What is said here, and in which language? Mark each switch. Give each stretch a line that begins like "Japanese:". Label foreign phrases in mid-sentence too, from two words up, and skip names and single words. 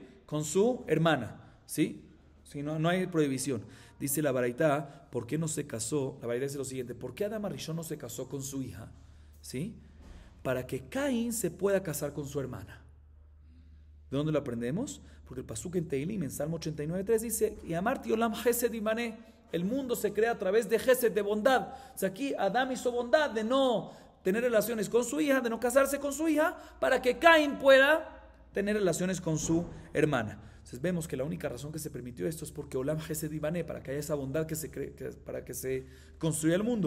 Spanish: Con su hermana, ¿sí? Si no hay prohibición. Dice la Baraitá, ¿por qué no se casó? La Baraitá dice lo siguiente, ¿por qué Adam Arishon no se casó con su hija? ¿Sí? Para que Caín se pueda casar con su hermana. ¿De dónde lo aprendemos? Porque el pasuk en Teilim, en Salmo 89:3 dice, y
Hebrew: אמרתי עולם חסד יבנה,
Spanish: el mundo se crea a través de chesed, de bondad. O sea, aquí Adam hizo bondad de no tener relaciones con su hija, de no casarse con su hija, para que Caín pueda tener relaciones con su hermana. Entonces vemos que la única razón que se permitió esto es porque
Hebrew: עולם חסד יבנה,
Spanish: para que haya esa bondad para que se construya el mundo.